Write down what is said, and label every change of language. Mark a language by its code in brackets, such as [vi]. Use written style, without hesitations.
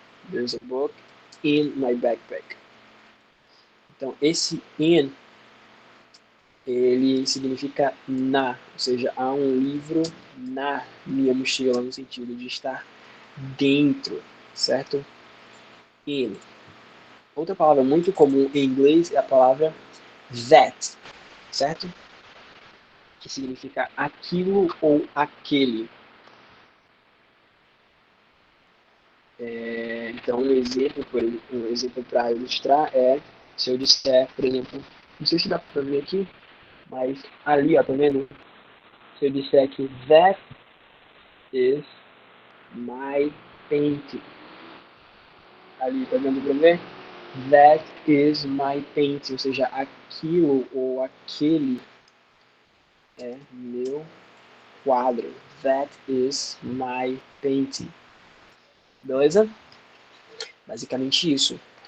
[en] There's a book in my backpack. [pt] Então, esse in, ele significa na, ou seja, há um livro na minha mochila, no sentido de estar dentro, certo? In. Outra palavra muito comum em inglês é a palavra that, certo? Que significa aquilo ou aquele. Então, um exemplo para ilustrar é se eu disser, por exemplo, não sei se dá para ver aqui, mas ali, ó, tá vendo? Se eu disser que [en] that is my painting. [pt] Ali, tá vendo para ver? [en] That is my painting, [pt] ou seja, aquilo ou aquele é meu quadro. [en] That is my painting. [pt] Beleza? Basicamente isso.